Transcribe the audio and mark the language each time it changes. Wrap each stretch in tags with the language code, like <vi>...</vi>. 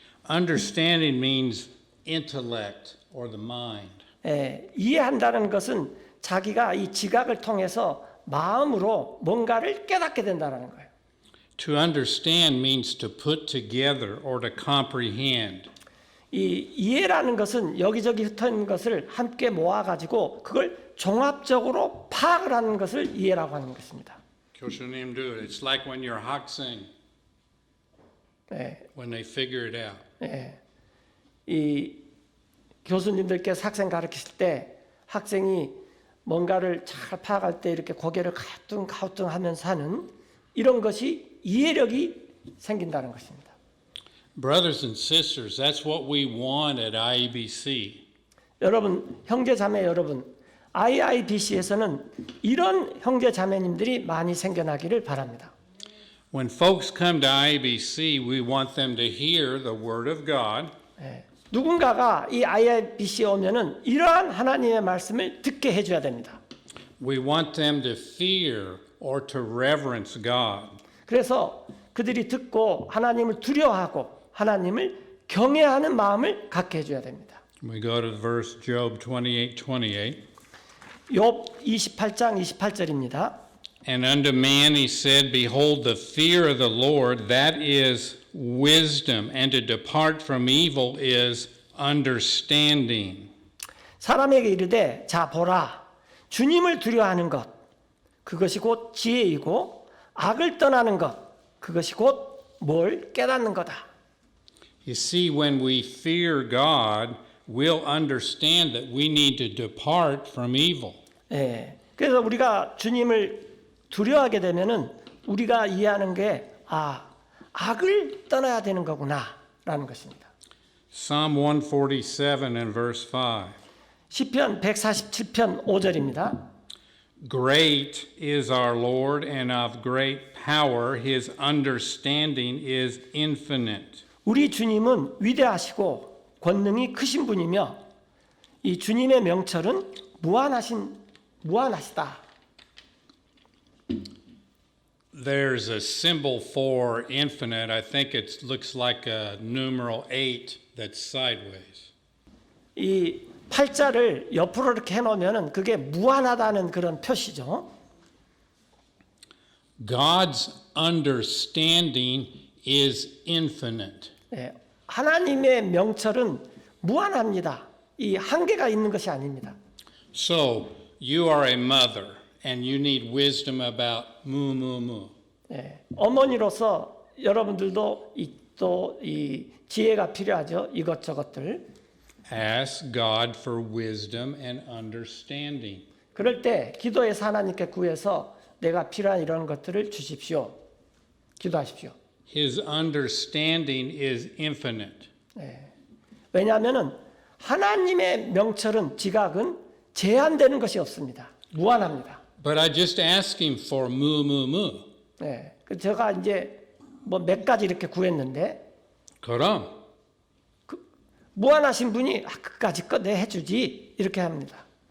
<en>Understanding means intellect or the mind.</en> <ko>예, 이해한다는 것은 자기가 이 지각을 통해서 마음으로 뭔가를 깨닫게 된다는 거예요.</ko> <en>To understand means to put together or to comprehend.</en> <ko>이 이해라는 것은 여기저기 흩어 있는 것을 함께 모아가지고 그걸 종합적으로 파악을 하는 것을 이해라고 하는 것입니다. 교수님</ko> <en>do it. It's like when you're</en> <ko>학생, 네,</ko> <en>when they figure it out.</en> <ko>네. 이 교수님들께서 학생 가르치실 때 학생이 뭔가를 잘 파악할 때 이렇게 고개를 가우뚱가우뚱하면서 하는 이런 것이 이해력이 생긴다는 것입니다.</ko> <en>Brothers and sisters, that's what we want at IEBC.</en> <ko>여러분, 형제 자매 여러분, IIBC에서는 이런 형제 자매님들이 많이 생겨나기를 바랍니다.</ko> <en>When folks come to IEBC, we want them to hear the Word of God.</en> <ko>예, 누군가가 이 IIBC에 오면은 이러한 하나님의 말씀을 듣게 해줘야 됩니다.</ko> <en>We want them to fear or to reverence God.</en> <ko>그래서 그들이 듣고 하나님을 두려워하고 하나님을 경외하는 마음을 갖게 해줘야 됩니다.</ko> <en>We go to verse Job 28:28.</en> <ko>욥 28장 28절입니다.</ko> <en>And unto man he said, Behold, the fear of the Lord, that is wisdom, and to depart from evil is understanding.</en> <ko>사람에게 이르되 자 보라 주님을 두려워하는 것 그것이 곧 지혜이고 악을 떠나는 것 그것이 곧 뭘 깨닫는 거다.</ko> <en>You see, when we fear God, we'll understand that we need to depart from evil.</en> <ko>예. 그래서 우리가 주님을 두려워하게 되면은 우리가 이해하는 게 악을 떠나야 되는 거구나라는 것입니다.</ko> <en>Psalm 147 and verse 5.</en> <ko>시편 147편 5절입니다.</ko> <en>Great is our Lord and of great power. His understanding is infinite.</en> <ko>우리 주님은 위대하시고 권능이 크신 분이며 이 주님의 명철은 무한하시다.</ko> <en>There's a symbol for infinite. I think it looks like a numeral 8 that's sideways.</en> <ko>이 팔자를 옆으로 이렇게 해놓으면은 그게 무한하다는 그런 표시죠.</ko> <en>God's understanding is infinite.</en> <ko>네, 하나님의 명철은 무한합니다. 이 한계가 있는 것이 아닙니다.</ko> <en>So, you are a mother and you need wisdom about moo.</en> <ko>네, 어머니로서 여러분들도 또 이 지혜가 필요하죠. 이것저것들.</ko> <en>Ask God for wisdom and understanding.</en> <ko>그럴 때 기도해서 하나님께 구해서 내가 필요한 이런 것들을 주십시오. 기도하십시오.</ko> <en>His understanding is infinite.</en> <ko>네. 왜냐하면은 하나님의 명철은 지각은 제한되는 것이 없습니다. 무한합니다. But I just asked him for moo. 네. 제가 이제 뭐 몇 가지 이렇게 구했는데 그럼 무한하신 분이 그까지 거 내 해주지 이렇게 합니다.</ko>